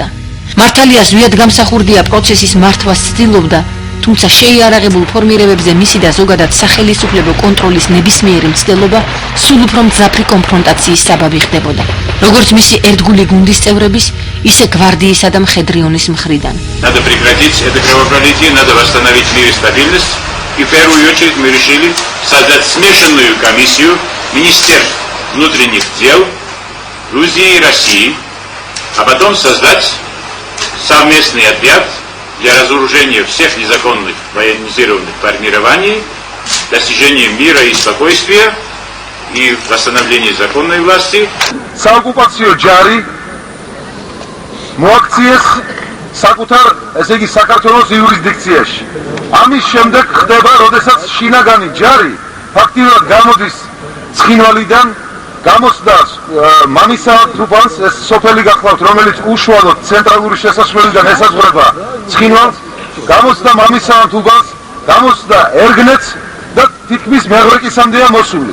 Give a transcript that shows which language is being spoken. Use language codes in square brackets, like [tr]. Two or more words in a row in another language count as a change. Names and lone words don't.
[ka] მართალია ზვიად გამსახურდია პროცესის მართვას ცდილობდა, თუმცა შეიარაღებულ ფორმირებებზე მისი და ზოგადად სახელისუფლებო კონტროლის ნებისმიერი მცდელობა სულ უფრო მძაფრი კონფრონტაციის საბაბი ხდებოდა, როგორც მისი ერთგული გუნდის წევრების, ისე გვარდიისა და მხედრიონის მხრიდან. [ru] Надо прекратить это кровопролитие, надо восстановить мир и стабильность. И в первую очередь мы решили создать смешанную комиссию Министерств внутренних дел Грузии и России, а потом создать совместный отряд для разоружения всех незаконных военизированных формирований, достижения мира и спокойствия и восстановления законной власти. [ka] საოკუპაციო ჯარი მოაქციეს საკუთარ, ესე იგი, საქართველოს იურისდიქციაში. ამის შემდეგ ხდება, როდესაც შინაგანი ჯარი ფაქტიურად გამოდის ცხინვალიდან, გამოსდა მამისა თუბანს, ეს სოფელი გახლავთ, რომელიც უშუალოდ ცენტრალური შესასვლელიდან ესაზღვრება ცხინვალს, გამოსდა მამისა თუბანს, გამოსდა ერგნეთს და თითქმის მეღრეკისამდეა მოსული.